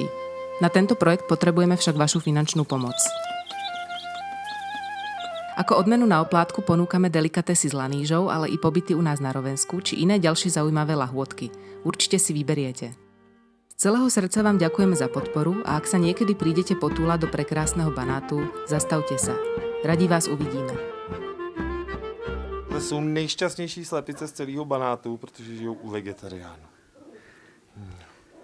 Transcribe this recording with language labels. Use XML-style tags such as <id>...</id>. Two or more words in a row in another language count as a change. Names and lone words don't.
<sk>Na tento projekt potrebujeme však vašu finančnú pomoc. Ako odmenu na oplátku ponúkame delikatesy s lanížou, ale i pobyty u nás na Rovensku, či iné ďalšie zaujímavé lahôdky. Určite si vyberiete. Z celého srdca vám ďakujeme za podporu a ak sa niekedy prídete potúľať do prekrásneho Banátu, zastavte sa. Radi vás uvidíme.</sk> <cs>To jsou nejšťastnější slepice z celého Banátu, protože žijou u vegetariánů.</cs>